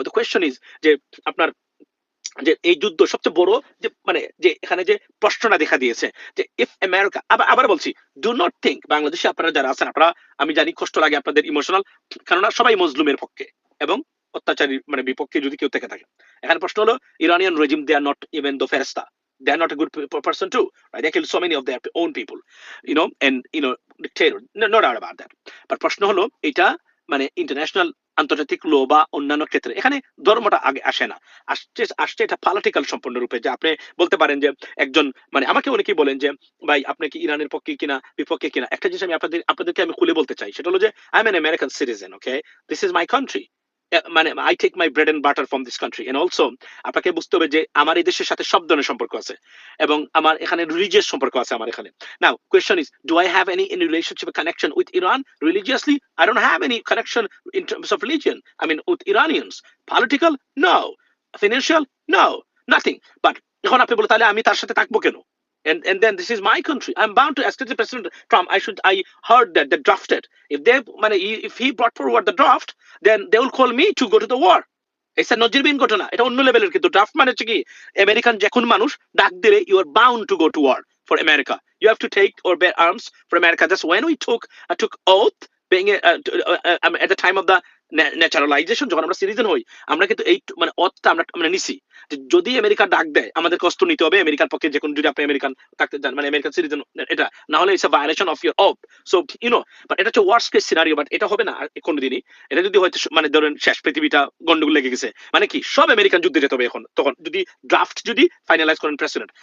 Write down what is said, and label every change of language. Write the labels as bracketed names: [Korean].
[English] the question is [Bangla] যে আপনার যে এই যুদ্ধ সবচেয়ে বড় যে মানে যে এখানে যে প্রশ্নটা দেখা দিয়েছে যে ইফ আমেরিকা, আবার বলছি [English] do not think [Bangla] বাংলাদেশে আপনারা যারা আছেন আপনারা, আমি জানি কষ্ট লাগে আপনাদের ইমোশনাল, কেননা সবাই মজলুমের পক্ষে এবং অত্যাচারী মানে বিপক্ষে যদি কেউ থেকে থাকে। এখানে প্রশ্ন হলো [English] Iranian regime they are not even the ফেরেস্তা, they are not a good person too, right? They kill so many of their own people, and dictator, no doubt about that. [Bangla] But প্রশ্ন হলো এটা মানে ইন্টারন্যাশনাল আন্তর্জাতিক লো বা অন্যান্য ক্ষেত্রে এখানে ধর্মটা আগে আসে না, আসছে এটা পলিটিক্যাল সম্পূর্ণরূপে। যে আপনি বলতে পারেন যে একজন মানে আমাকে অনেকেই বলেন যে ভাই আপনি কি ইরানের পক্ষে কিনা বিপক্ষে কিনা। একটা জিনিস আমি আপনাদেরকে আমি খুলে বলতে চাই, সেটা হলো যে [English] I am an American citizen, okay, this is my country, [Bangla] মানে [English] I take my bread and butter from this country and also [Bangla] আপনাকে বুঝতে হবে যে আমার এই দেশের সাথে সব ধরনের সম্পর্ক আছে এবং আমার এখানে রিলিজিয়াস সম্পর্ক আছে আমার এখানে। [English] Now question is, do I have any relationship connection with Iran religiously? I don't have any connection in terms of religion, I mean with Iranians. Political? No. Financial? No. Nothing. [Bangla] But এখন আপনি বলে তাহলে আমি তার সাথে থাকবো কেন? [English] And then this is my country, I'm bound to ask the President Trump. I heard that they drafted, if he brought forward the draft, then they will call me to go to the war. It's a [Bangla] নজিরবিহীন ঘটনা, এটা অন্য লেভেলের। কিন্তু draft মানে হচ্ছে কি American যে কোন মানুষ ডাক দিলে [English] you are bound to go to war for America, you have to take or bear arms for America. That's when we took oath being at the time of the [Bangla] naturalisation যখন আমরা citizen হই, আমরা কিন্তু এই মানে অতটা আমরা মানে নিছি যে যদি আমেরিকা ডাক দেয় আমাদের কষ্ট নিতে হবে আমেরিকার পক্ষে, যে কোনো যদি আপনি আমেরিকান থাকতে চান মানে আমেরিকান সিটিজেন, এটা না হলে [English] It's a violation of your of. [Bangla] So but এটা হচ্ছে ওয়ার্স্ট কেস সিনারিও, বাট এটা হবে না আর কোনোদিনই। এটা যদি হয়তো মানে ধরেন শেষ পৃথিবীটা গন্ডগোল লেগে গেছে, মানে কি সব আমেরিকান যুদ্ধে যেতে হবে এখন, তখন যদি ড্রাফট যদি ফাইনালাইজ করেন প্রেসিডেন্ট।